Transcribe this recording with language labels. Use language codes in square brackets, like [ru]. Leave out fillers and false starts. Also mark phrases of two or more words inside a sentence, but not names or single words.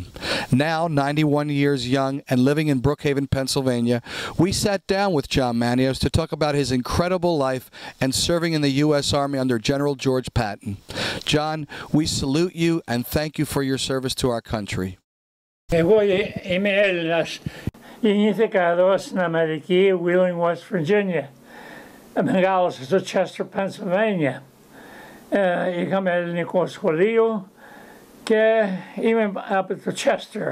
[en] Now, 91 years young and living in Brookhaven, Pennsylvania, we sat down with John Manios to talk about his incredible life and serving in the U.S. Army under General George Patton. John, we salute you and thank you for your service to our country. [el] Εγώ είμαι Έλληνας. Γεννήθηκα εδώ στην Αμερική, Wheeling, West Virginia. Μεγάλωσα στο Chester, Pennsylvania. Είχαμε ελληνικό σχολείο και είμαι από το Chester.